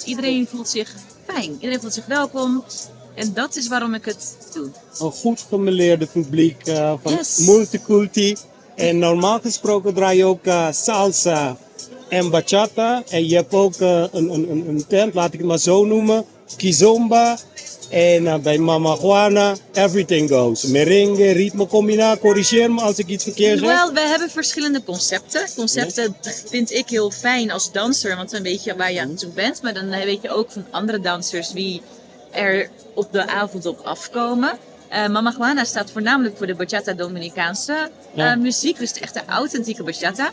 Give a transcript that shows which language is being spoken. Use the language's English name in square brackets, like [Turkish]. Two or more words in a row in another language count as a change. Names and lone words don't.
[Dutch] Iedereen voelt zich fijn. Iedereen voelt zich welkom. En dat is waarom ik het doe. een goed gemeleerde publiek van Yes. multiculti. En normaal gesproken draai je ook salsa en bachata. En je hebt ook een tent, laat ik het maar zo noemen, kizomba. En bij Mama Juana, [English] everything goes. [Spanish] Merengue, ritmo combina, [Dutch] corrigeer me als ik iets verkeerd zeg. Wel, we hebben verschillende concepten. Concepten vind ik heel fijn als danser, want dan weet je waar je aan toe bent. Maar dan weet je ook van andere dansers wie er op de avond op afkomen. Mama Juana staat voornamelijk voor de bachata Dominicaanse muziek, dus de echte authentieke bachata.